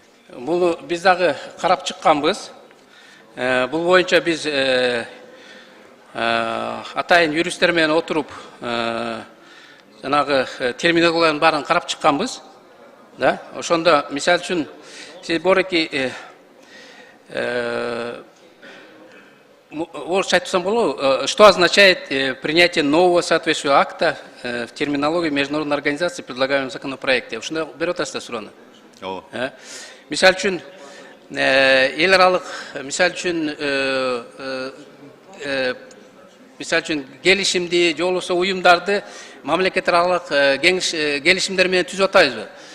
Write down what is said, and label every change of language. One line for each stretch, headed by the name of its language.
Kyrgyz: Бул биз дагы карап чыкканбыз. Бул боюнча биз атайын юристтер менен отуруп жанагы терминологиянын баарын карап чыкканбыз. Да? Ошондо мисалы үчүн сиз бореки орысча айтсам болобу,
Russian: что означает принятие нового соответствующего акта в терминологии международной организации, предлагаемом законопроекте?
Kyrgyz: Ошондой берип атасыздар суроону. Мисалы үчүн эл аралык, мисалы үчүн келишимди же болбосо уюмдарды мамлекет аралык келишимдер менен түзүп атабызбы?